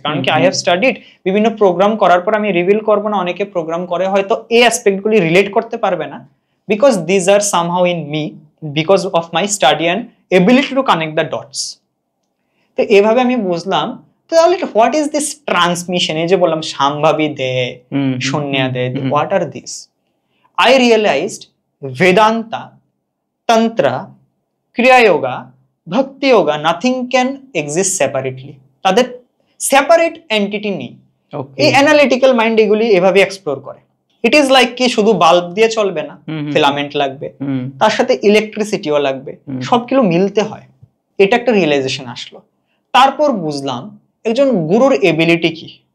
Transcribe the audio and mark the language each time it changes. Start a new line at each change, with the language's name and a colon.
Bangla: কারণ কি,
English: I have studied,
Bangla: বিভিন্ন প্রোগ্রাম করার পর আমি রিভিল করবো না, অনেকে প্রোগ্রাম করে হয়তো এই অ্যাসপেক্ট গুলি রিলেট করতে পারবে না,
English: Because these are somehow in me, because of my study and ability to connect the dots.
Bangla: তো এভাবে আমি বুঝলাম তাহলে
English: What is this transmission?
Bangla: এই যে বললাম সাম্ভাবী দেয়, শূন্যা দেয়,
English: What are this? I realized Vedanta, Tantra, Kriya Yoga, Bhakti Yoga, nothing can exist separately.
Bangla: তাদের সেপারেট এন্টিটি নেই। এই অ্যানালিটিক্যাল মাইন্ড এগুলি এভাবে এক্সপ্লোর করে।
English: it is like
Bangla: কি শুধু বাল্ব দিয়ে চলবে না, ফিলামেন্ট লাগবে, তার সাথে ইলেকট্রিসিটিও লাগবে, সবগুলো মিলতে হয়। এটা একটা রিয়েলাইজেশন আসলো। তারপর বুঝলাম একজন গুরুর এবিলিটি কি।